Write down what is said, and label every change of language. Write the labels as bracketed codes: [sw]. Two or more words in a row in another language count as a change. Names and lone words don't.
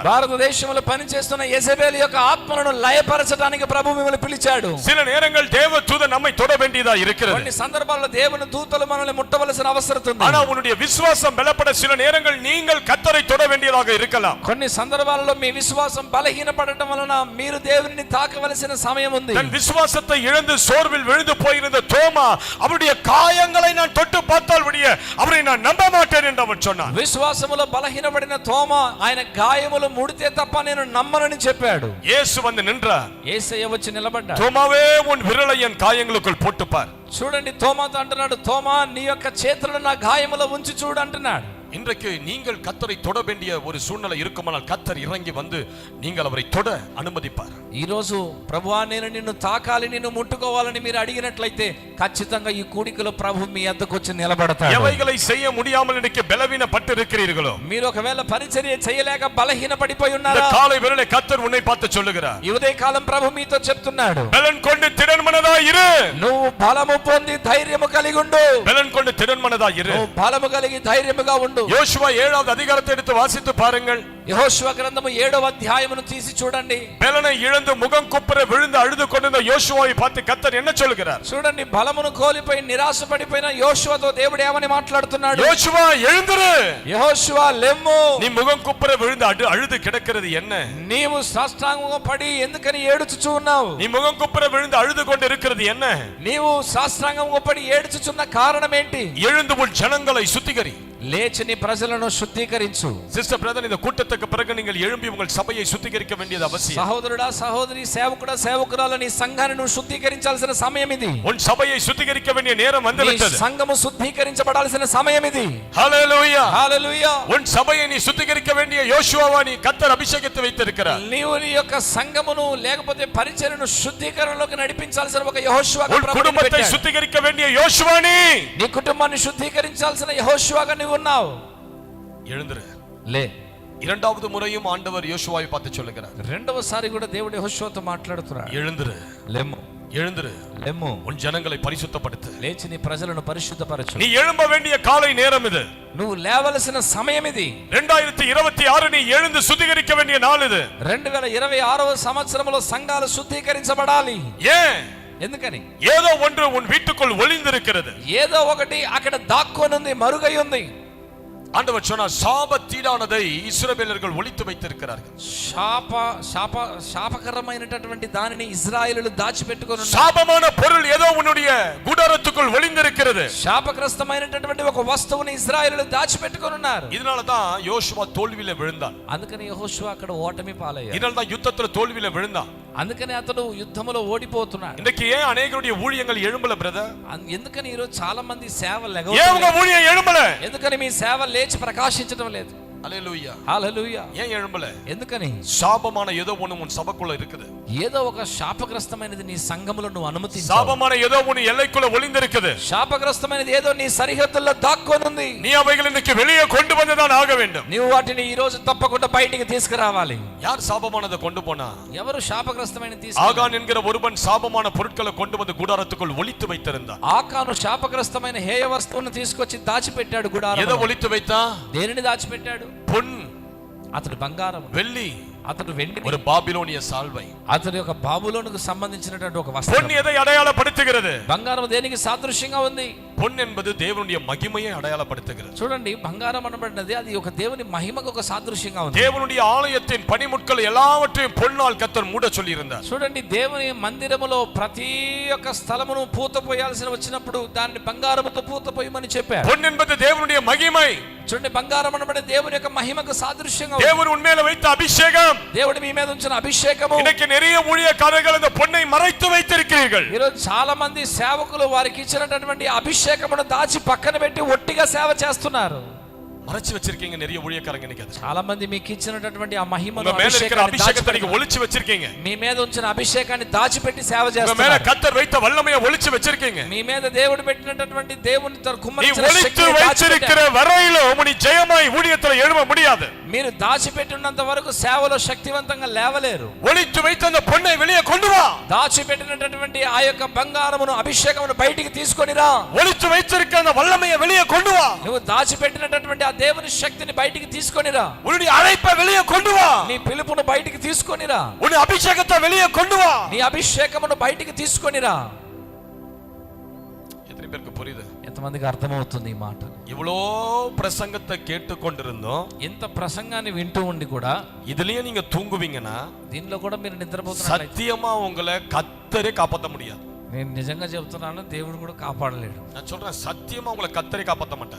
[te] భారతదేశంలో పనిచేస్తున్న యెజబెల్ యొక్క ఆత్మలను లయపరచడానికి ప్రభు మిమ్మల్ని పిలిచాడు. [ta] சில நேரங்கள் தேவ தூதன் நம்மை தொட வேண்டியதா இருக்கிறது. [te] కొన్ని సందర్భాల్లో దేవుని దూతలు మనల్ని ముట్టవలసిన అవసరం ఉంది. [ta] ஆனா உன்னுடைய விசுவாசம் பலப்பட சில நேரங்கள் நீங்கள் கர்த்தரை தொட வேண்டியதாக இருக்கலாம். [te] కొన్ని సందర్భాలలో మీ విశ్వాసం బలహీనపడటం వలన మీరు దేవుని తాకవలసిన సమయం ఉంది. [ta] தன் விசுவாசத்தை இழந்து சோர்வில் விழுந்து போயிருந்த தோமா, அவருடைய காயங்களை நான் தொட்டு பார்த்தால் விடிய அவரை நான் நம்ப மாட்டேன் என்று அவர் சொன்னார். [te] విశ్వాసములో బలహీనపడిన తోమా ఆయన గాయములు ముడితే తప్ప నేను నమ్మనని చెప్పాడు. [ta] இயேசு வந்து நின்றார். [te] యేసయ్య వచ్చి నిలబడ్డాడు. [ta] தோமாவே உன் விரலை என் காயங்களுக்குள் போட்டு பார். [te] చూడండి, తోమాతో అంటున్నాడు, తోమా నీ యొక్క చేతులను నా గాయములో ఉంచి చూడు అంటున్నాడు. [ta] இன்றைக்கு நீங்கள் கர்த்தரை தொட வேண்டிய ஒரு சூழ்நிலை இருக்குமானால் கர்த்தர் இறங்கி வந்து நீங்கள் அவரை தொட அனுமதிப்பார். [te] ఈ రోజు ప్రభువా నేను నిన్ను తాకాలి నిన్ను ముట్టుకోవాలని మీరు అడిగినట్లయితే ఖచ్చితంగా ఈ కూడికలో ప్రభు మీ వద్దకు వచ్చి నిలబడతాడు. [ta] எவைகளை செய்ய முடியாமல் இன்னைக்கு பலவீனப்பட்டு இருக்கிறீர்களோ, [te] మీరు ఒకవేళ పరిచర్య చేయలేక బలహీన పడిపోయి ఉన్నారా, [ta] காலை வேளையிலே கர்த்தர் உன்னை பார்த்து சொல்லுகிறார், [te] ఈ ఉదయ కాలం ప్రభు మీతో చెప్తున్నాడు, [ta] பலன் கொண்டு திடன்மனதா இரு. [te] నువ్వు బలము పొంది ధైర్యము కలిగి ఉండు. [ta] பலன் கொண்டு திடன்மனதா இரு. [te] నువ్వు బలము కలిగి ధైర్యముగా ఉండు. [ta] யோசுவா 7வது அதிகாரத்தை எடுத்து வாசித்து பாருங்கள். [te] యెహోషువ గ్రంథము 7వ అధ్యాయమును తీసి చూడండి. [ta] பலனை இழந்து முகம் குப்புற விழுந்து அழுது கொண்டிருந்த யோசுவாவை பார்த்து கர்த்தர் என்ன சொல்லுகிறார்? [te] చూడండి, బలమును కోల్పోయి నిరాశపడిపోయిన యోషువతో దేవుడు ఏమని మాట్లాడుతున్నాడు? [ta] யோசுவா எழுந்திரு, [te] యెహోషువ లెమ్ము, [ta] நீ முகம் குப்புற விழுந்து அழுது கிடக்கிறது என்ன? [te] నీవు సాష్టాంగంగా పడి ఎందుకని ఏడుచుచూ ఉన్నావు? [ta] நீ முகம் குப்புற விழுந்து அழுது கொண்டு இருக்கிறது என்ன? [te] నీవు సాష్టాంగంగా పడి ఏడుచుచున్న కారణం ఏంటి? [ta] எழுந்து உன் ஜனங்களை சுத்திகரி, [te] లేచి నీ ప్రజలను శుద్ధీకరించు. [en] Sister brother, [ta] இந்த கூட்டத்துக்கு பிறகு நீங்கள் எழும்பி உங்கள் சபையை சுத்திகரிக்க வேண்டியது அவசியம். [te] సహోదరుడా, సహోదరి, సేవకుడా, సేవకురాలు, నీ సంఘాన్ని నువ్వు శుద్ధీకరించాల్సిన సమయం ఇది. [ta] உன் சபையை சுத்திகரிக்க வேண்டிய நேரம் [te] నీ [ta] வந்துவிட்டது. [te] సంఘము శుద్ధీకరించబడాల్సిన సమయం ఇది. [ta] ஹல்லேலூயா, [te] హల్లెలూయా. [ta] உன் சபையை நீ சுத்திகரிக்க வேண்டிய யோசுவாவை நீ கர்த்தர் அபிஷேகித்து வைத்திருக்கிறார். [te] నీవు నీ యొక్క సంఘమును లేకపోతే పరిచర్యను శుద్ధీకరణలోకి నడిపించాల్సిన ఒక యెహోషువగా [ta] உன் குடும்பத்தை சுத்திகரிக்க வேண்டிய யோசுவா [te] నీ కుటుంబాన్ని శుద్ధీకరించాల్సిన యెహోషువగా నీవు ఉన్నావు. [ta] எழுந்திரு. [te] లే. [ta] இரண்டாவது முறையும் ஆண்டவர் யோசுவாவை பார்த்து சொல்லுகிறார், [te] రెండవసారి కూడా దేవుడు యెహోషువతో మాట్లాడుతున్నాడు. [ta] எழுந்திரு, [te] లెమ్ము, [ta] எழுந்திரு, [te] లెమ్ము, [ta] உன் ஜனங்களை பரிசுத்தப்படுத்து. [te] లేచి నీ ప్రజలను పరిశుద్ధపరచు. [ta] நீ எழும்ப வேண்டிய காலை நேரம் இது. [te] నువ్వు లేవలసిన సమయం ఇది. [ta] 2026 நீ எழுந்து சுத்திகரிக்க வேண்டிய நாள் இது. [te] 2026వ సంవత్సరంలో సంఘాలు శుద్ధీకరించబడాలి. [ta] ஏன்? [te] ఎందుకని? [ta] ஏதோ ஒன்று உன் வீட்டுக்குள் ஒளிந்திருக்கிறது. [te] ఏదో ఒకటి అక్కడ దాక్కొనుంది, మరుగై ఉంది. [ta] ஆண்டவர் சொன்னார், சாபத்தீடானதை இஸ்ரவேலர்கள் ஒளித்து வைத்திருக்கிறார்கள். [te] శాపకరమైనటువంటి దానిని ఇశ్రాయేలులు దాచిపెట్టుకొని ఉన్నారు. [ta] சாபமான பொருள் ஏதோ உன்னுடைய கூடாரத்துக்குள் ஒளிந்திருக்கிறது. [te] శాపగ్రస్తమైనటువంటి ఒక వస్తువుని ఇశ్రాయేలులు దాచిపెట్టుకొని ఉన్నారు. [ta] இதனால தான் யோசுவா தோல்வியில விழுந்தான். [te] అందుకని యెహోషువ అక్కడ ఓటమి పాలయ్యాడు. [ta] இதனால தான் யுத்தத்துல தோல்வியில விழுந்தான். [te] అందుకని అతడు యుద్ధములో ఓడిపోతున్నాడు. [ta] இன்னைக்கு ஏன் அநேகருடைய ஊழியங்கள் எழும்பல பிரதர்? [te] ఎందుకని ఈరోజు చాలా మంది సేవలు [ta] ஏன் உங்க ஊழியம் எழும்பல? [te] ఎందుకని మీ సేవ లేచి ప్రకాశించడం లేదు? హల్లెలూయా, హల్లెలూయా. [ta] ஏன் எழும்பல? [te] ఎందుకని? [ta] சாபமான ஏதோ ஒண்ணு உன் சபைக்குள்ள இருக்குது. [te] ఏదో ఒక శాపగ్రస్తమైనది నీ సంఘములో నువ్వు అనుమతించావు. [ta] சாபமான ஏதோ ஒண்ணு எல்லைக்குள்ள ஒளிந்திருக்குது. [te] శాపగ్రస్తమైనది ఏదో నీ సరిహద్దుల్లో దాక్కొనుంది. [ta] நீ அவைகளை இன்னைக்கு வெளியே கொண்டு வந்துதான் ஆக வேண்டும். [te] నీవు వాటిని ఈ రోజు తప్పకుండా బయటికి తీసుకురావాలి. [ta] யார் சாபமானதை கொண்டு போனா? [te] ఎవరు శాపగ్రస్తమైన [ta] ஆகான் என்கிற ஒருவன் சாபமான பொருட்களை கொண்டு வந்து கூடாரத்துக்குள் ஒளித்து வைத்திருந்தான். [te] ఆకాను శాపగ్రస్తమైన హేయ వస్తువును తీసుకొచ్చి దాచిపెట్టాడు గుడారంలో. [ta] எதை ஒளித்து வைத்தா? [te] దేనిని దాచిపెట్టాడు? [ta] பொன், [te] అతడు బంగారం, [ta] வெள்ளி, [te] అతడు వెండి, [ta] ஒரு பாபிலோனிய சால்வை. [te] అతడి యొక్క బాబులోనుకు సంబంధించినటువంటి ఒక వస్త్రం. [ta] பொன் எதை அடையாளப்படுத்துகிறது? [te] బంగారం దేనికి సాదృశ్యంగా ఉంది? [ta] பொன் என்பது தேவனுடைய மகிமையை அடையாளப்படுத்துகிறது. [te] చూడండి, బంగారం అనబడినది అది ఒక దేవుని మహిమకు ఒక సాదృశ్యంగా ఉంది. [ta] தேவனுடைய ஆலயத்தின் பணிமுட்கள் எல்லாவற்றையும் பொன்னால் கர்த்தர் மூட சொல்லி இருந்தார். [te] చూడండి, దేవుని మందిరములో ప్రతి ఒక్క స్థలమును పూత పోయాల్సి వచ్చినప్పుడు దాన్ని బంగారముతో పూత పోయమని చెప్పారు. [ta] பொன் என்பது தேவனுடைய மகிமை. [te] చూడండి, బంగారం అనబడే దేవుని యొక్క మహిమకు సాదృశ్యంగా ఉంది. [ta] தேவன் உன்மேல வைத்த அபிஷேகம். [te] దేవుడు మీ మీద ఉంచిన అభిషేకము. [ta] இன்னைக்கு நிறைய ஊழியக்காரர்கள் அந்த பொன்னை மறைத்து வைத்திருக்கிறீர்கள். [te] ఈరోజు చాలా మంది సేవకులు వారికి ఇచ్చినటువంటి అభిషేకమును దాచి పక్కన పెట్టి ఒట్టిగా సేవ చేస్తున్నారు. [ta] மறைச்சு வச்சிருக்கீங்க நிறைய ஊழியக்காரங்க. இன்னைக்கு [te] చాలా మంది మీకు ఇచ్చినటువంటి ఆ మహిమను, [ta] உங்க மேல இருக்கிற அபிஷேகத்தை நீங்க ஒளிச்சு வச்சிருக்கீங்க. [te] మీ మీద ఉంచిన అభిషేకాన్ని దాచిపెట్టి సేవ [ta] உங்க மேல [te] చేస్తున్నారు. [ta] கர்த்தர் வைத்த வல்லமையை ஒளிச்சு வச்சிருக்கீங்க. [te] మీ మీద దేవుడు పెట్టినటువంటి దేవుని తన [ta] நீ [te] కుమ్మరించిన [ta] ஒளித்து [te] శక్తిని [ta] வைத்திருக்கிற [te] దాచిపెట్టారు. [ta] வரையிலும் நீ ஜெயமாய் ஊழியத்துல எழும்ப முடியாது. [te] మీరు దాచిపెట్టినంత వరకు సేవలో శక్తివంతంగా లేవలేరు. [ta] ஒளித்து வைத்த அந்த பொன்னை வெளியே கொண்டு வா. [te] దాచిపెట్టినటువంటి ఆ యొక్క బంగారమును, అభిషేకమును బయటికి తీసుకొని రా. [ta] ஒளித்து வைத்திருக்கிற அந்த வல்லமையை வெளியே கொண்டு வா. [te] నువ్వు దాచిపెట్టినటువంటి ఆ దేవుని శక్తిని బయటికి తీసుకొని రా. [ta] உன்னுடைய அழைப்பை வெளியே கொண்டு வா. [te] నీ పిలుపును బయటికి తీసుకొని రా. [ta] உன்னுடைய அபிஷேகத்தை வெளியே கொண்டு வா. [te] నీ అభిషేకమును బయటికి తీసుకొని రా. [ta] எத்தனை பேருக்கு புரியுது? [te] ఎంతమందికి అర్థమవుతుంది ఈ మాట? [ta] இவ்வளோ பிரசங்கத்தை கேட்டு கொண்டிருந்தோம். [te] ఇంత ప్రసంగాన్ని వింటూ ఉండి కూడా [ta] இதுலயே நீங்க தூங்குவீங்கன்னா [te] దీనిలో కూడా మీరు నిద్రపోతున్నారు. [ta] சத்தியமா உங்களை கர்த்தரே காப்பாற்ற முடியாது. [te] నేను నిజంగా చెప్తున్నాను, దేవుడు కూడా కాపాడలేడు. [ta] நான் சொல்றேன், சத்தியமா உங்களை கர்த்தரே காப்பாற்ற மாட்டார்.